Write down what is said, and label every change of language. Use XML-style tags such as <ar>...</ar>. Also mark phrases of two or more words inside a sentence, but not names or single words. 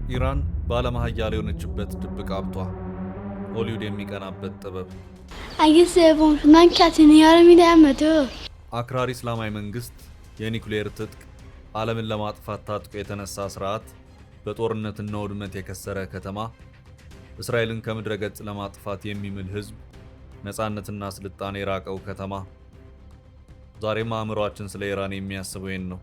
<am>ኢራን በዓለም ሀያል የሆነችበት ድብቅ ሀብቷ፣ ሆሊውድ የሚቀናበት ጥበብ።</am> <fa>اگه سوم شد من کتونیا رو میدم</fa> <am>አክራሪ እስላማዊ መንግስት የኒኩሌር ትጥቅ ዓለምን ለማጥፋት ታጥቆ የተነሳ ስርዓት፣ በጦርነትና ውድመት የከሰረ ከተማ፣ እስራኤልን ከምድረ ገጽ ለማጥፋት የሚምል ህዝብ፣ ነፃነትና ስልጣኔ የራቀው ከተማ። ዛሬም አእምሮአችን ስለ ኢራን የሚያስበው ይህን ነው።</am>